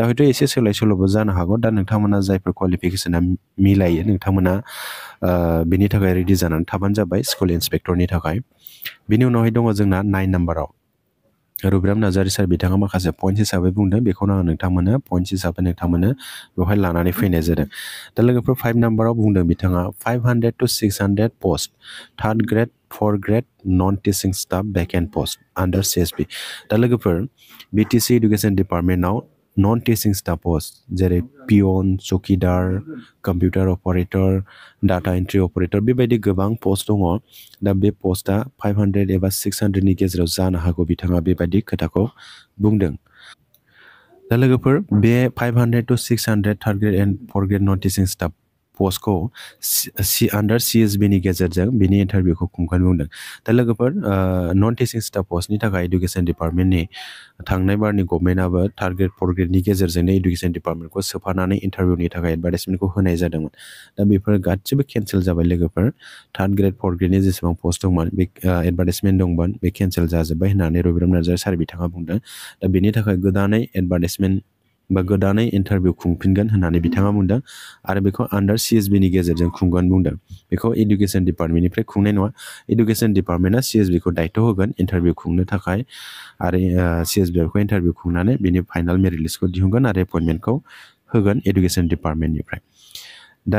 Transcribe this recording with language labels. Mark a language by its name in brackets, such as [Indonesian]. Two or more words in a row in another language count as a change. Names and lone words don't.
[Bodo] हयथ' एसे सोलाय सोल'बो जानो हागौ दा नोंथांमोना जायफोर क्वालिफिकेसना मिलायो नोंथांमोना बिनि थाखाय रेडि जानानै थाबानो जाबाय [English] school inspector [Bodo] थाखाय बिनि उनावहाय दङ जोंना 9 नाम्बाराव रबिराम नार्जारि सार बिथाङा माखासे पइन्ट हिसाबै बुंदों बेखौनो आं नोंथांमोनो पइन्ट हिसाबै नोंथांमोनो बेवहाय लानानै फैनाय जादों दा लोगोफोर 5 नाम्बाराव बुंदों बिथाङा 500 to 600 पस्ट [English] 3rd grade 4th grade non teaching staff vacant post under CSP [Bodo] दा लोगोफोर बिटिसि इडुकेसन डिपार्टमेन्टआव [English] non teaching staff post [Bodo] जेरै पियन चकिदार [English] computer operator data entry operator [Bodo] बेबायदि गोबां पस्ट दङ दा बे पस्टआ 500 एबा 600नि गेजेराव जानो हागौ बिथाङा बेबायदि खोथाखौ बुंदों दा लोगोफोर बे [English] 500 to 600 3rd grade and 4th grade non teaching staff post under CSB [Bodo] गेजेरजों बिनि इन्टारभिउखौ खुंगोन बुंदों दा लोगोफोर [English] non teaching staff post [Bodo] थाखाय इडुकेसन डिपार्टमेन्टनि थांनाय बारनि गभर्नमेन्टआबो [English] 3rd grade 4th gradeनि [Bodo] गेजेरजोंनो इडुकेसन डिपार्टमेन्टखौ सोफानानै इन्टारभिउनि थाखाय एडभार्टाइजमेन्टखौ होनाय जादोंमोन दा बेफोर गासिबो केन्सेल जाबाय लोगोफोर [English] 3rd grade 4th gradeनि [Bodo] जेसेबां पस्ट दंमोन बे एडभार्टाइजमेन्ट दंमोन बे केन्सेल जाजोब्बाय होननानै रबिराम नार्जारि सार बिथाङा बुंदों दा बेनि थाखाय गोदानै एडभार्टाइजमेन्ट बा गोदानै इन्टारभिउ खुंफिनगोन होननानै बिथाङा बुंदों आरो बेखौ [English] under CSB [Bodo] गेजेरजों खुंगोन बुंदों बेखौ इडुकेसन डिपार्टमेन्टनिफ्राय खुंनाय नङा इडुकेसन डिपार्टमेन्टआ सिएसबिखौ दायथ' होगोन इन्टारभिउ खुंनो थाखाय आरो सिएसबिखौ इन्टारभिउ खुंनानै बिनि [English] final merit list [Bodo] दिहुनगोन आरो एपइन्टमेन्टखौ होगोन इडुकेसन डिपार्टमेन्टनिफ्राय दा